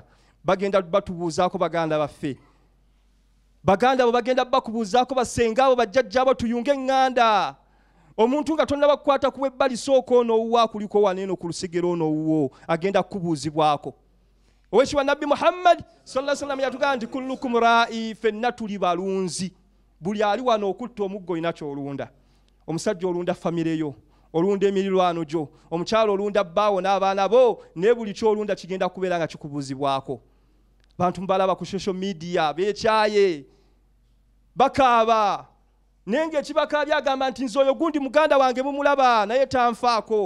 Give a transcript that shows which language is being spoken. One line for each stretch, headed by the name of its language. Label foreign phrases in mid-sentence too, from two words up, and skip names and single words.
Ganda: Bagenda batubuuzaako baganda baffe. Baganda bo bagenda bakubuuzaako basenga abo bajjajja abo tuyunge eŋŋanda. Omuntu nga tonnaba kukwata ku webbali sooka onoowuwa kuliko waneeno ku lusigero onoowuwo agenda kukubuuzibwako. Oweekitiibwa Nabbi Muhammad
Arabic: صلى الله عليه وسلم
Ganda: yatugamba nti
Arabic: كلكم راع,
Ganda: ffenna tuli balunzi. Buli ali wano okutta omuggo olina ky'olunda. Omusajja olunda famire yo, olunda emirirwano gyo, omukyalo olunda bbaawo n'abaana bo, ne buli ky'olunda kigenda kubeera nga kikubuuzibwako. Bantu mbalaba ku
English: social media
Ganda: beekyaye bakaaba naye ng'ekibakaabya agamba nti nze oyo gundi muganda wange mumulaba naye tanfaako.